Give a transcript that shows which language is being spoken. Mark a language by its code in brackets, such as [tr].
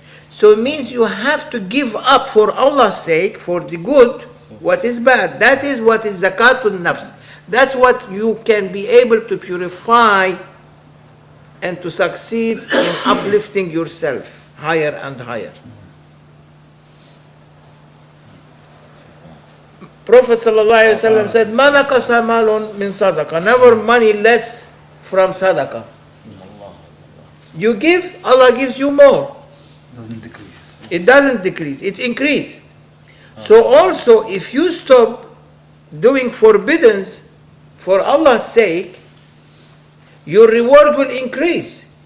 [en] So it means you have to give up for Allah's sake, for the good, what is bad. That is what is zakatun nafs. That's what you can be able to purify and to succeed in uplifting yourself higher and higher. Prophet ﷺ said, [ar] مَا نَقَصَ مَالٌ مِنْ صَدَقَةٍ. [en] Never money less from sadaqah. You give, Allah gives you more. Doesn't decrease. It doesn't decrease, it increases. So also, if you stop doing forbiddens for Allah's sake, your reward will increase.